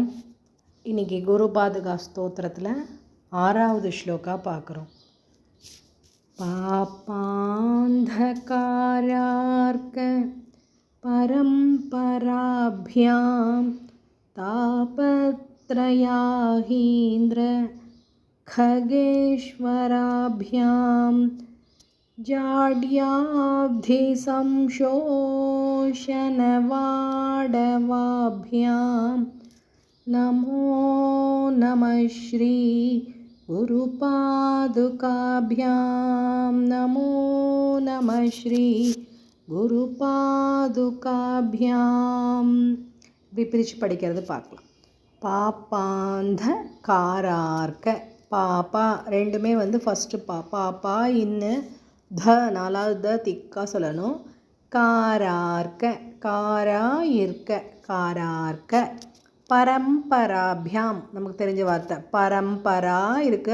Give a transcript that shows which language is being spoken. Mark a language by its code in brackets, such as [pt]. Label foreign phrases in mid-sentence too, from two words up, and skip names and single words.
[ta] இன்றைக்கி குருபாதுகா ஸ்தோத்திரத்தில் 6வது ஸ்லோகா பார்க்குறோம். [sa] पापान्धकारार्क परम्पराभ्यां तापत्रयाहीन्द्र खगेश्वराभ्यां जाड्याब्धिसंशोषणवाडवाभ्यां नमो नमः श्री गुरुपादुकाभ्यां नमो नमः श्री गुरुपादुकाभ्यां. [ta] விபிரிச்சு படிக்கிறது பார்க்கலாம். [sa] पापान्ध कारार्क [ta] பாப்பா ரெண்டுமே ஃபஸ்ட்டு பாப்பா இன்னு த நாலாவது த திக்கா சொல்லணும். காரார்க்க காரா இருக்க [sa] कारार्क परम्पराभ्यां [ta] நமக்கு தெரிஞ்ச வார்த்தை பரம்பரா இருக்குது.